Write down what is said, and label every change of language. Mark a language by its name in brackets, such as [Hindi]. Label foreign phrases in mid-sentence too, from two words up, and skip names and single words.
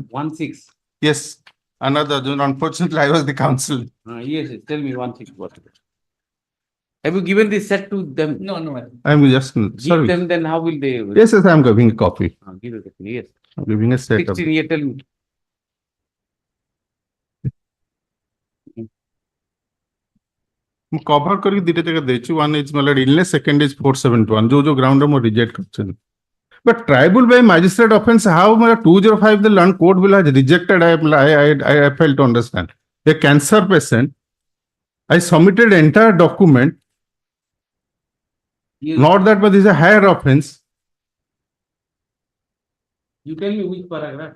[English] 16. Yes, another judgment. Unfortunately, I was the counsel. Yes, yes. Tell me 16. What? Have you given this set to them? No. I'm just Give sorry. them, then how will they? Yes, yes, I'm giving a copy. Give it. Yes. I'm giving a set 16 here, tell me. [Odia] ମୁଁ କଭର କରିକି ଦିଟା ଜାଗା ଦେଇଛି. [English] one is my lord illness, second is 471 [Odia] ଯୋଉ ଗ୍ରାଉଣ୍ଡ ରେ ମୁଁ ରିଜେକ୍ଟ କରିଛନ୍ତି. [English] But tribal by magistrate offense, how my 205 the land court will have rejected? I failed to understand. A cancer patient, I submitted entire document. Not that, but this is a higher offense. You tell me which paragraph.